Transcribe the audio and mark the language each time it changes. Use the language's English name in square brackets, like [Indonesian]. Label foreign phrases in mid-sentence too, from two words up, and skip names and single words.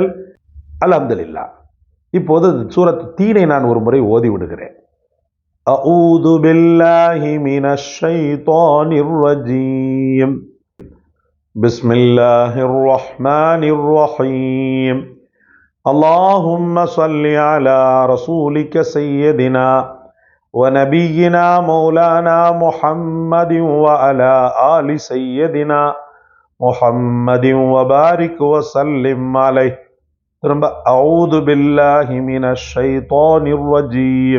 [Tamil] அல்ஹம்துலில்லாஹ். இப்போது சூரத்து தீனை நான் ஒரு முறை ஓதி விடுகிறேன். [Arabic] أعوذ بالله من الشيطان الرجيم. بسم الله الرحمن الرحيم. اللهم صل على رسولك سيدنا ونبينا مولانا محمد وعلى آل سيدنا محمد وبارك وسلم عليه. أعوذ بالله من الشيطان الرجيم.